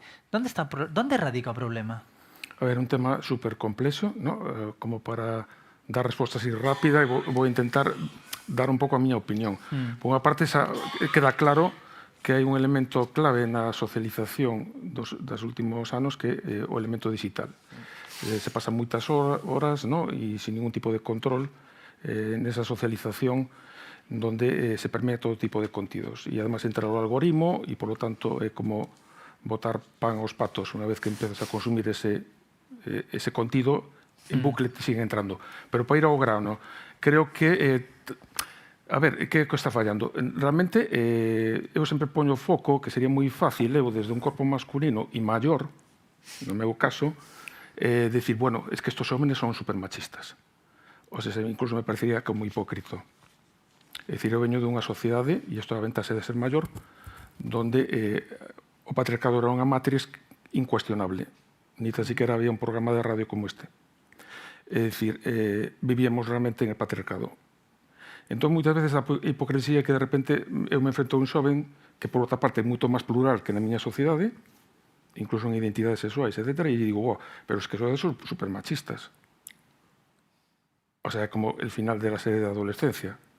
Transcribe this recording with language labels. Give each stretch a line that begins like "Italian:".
Galician: ¿Dónde radica o problema? A ver, un tema súper complexo, ¿no? Como para dar resposta así rápida, e vou intentar dar un pouco a miña opinión. Por unha parte, queda claro que hai un elemento clave na socialización dos últimos anos que é o elemento digital. Se pasan moitas horas, ¿no? E sin ningún tipo de control nesa socialización donde se permite todo tipo de contidos. E además entra o algoritmo e, por lo tanto, é como botar pan aos patos unha vez que empezas a consumir ese contido, en bucle te siguen entrando. Pero para ir ao grano, creo que a ver, que está fallando? Realmente, eu sempre poño foco, que sería moi fácil, eu desde un corpo masculino e maior, no meu caso, decir,
Spanish: bueno, es que estos homenes son supermachistas.
Galician: O sea, incluso me parecería como hipócrito. É dicir, eu veño dunha sociedade, e isto aventase de ser maior, donde o patriarcado era unha matriz incuestionable.
Spanish: Ni tan siquiera había un programa de radio como este.
Galician: É dicir, vivíamos realmente
Spanish: en el patriarcado.
Galician: Entón, moitas veces a hipocresía que de repente eu me enfrento a un xoven que, por outra parte, é moito máis plural que na miña sociedade, incluso en identidades sexuais, etc. E digo,
Spanish: pero es que son supermachistas. O sea, como el final de la serie de adolescencia.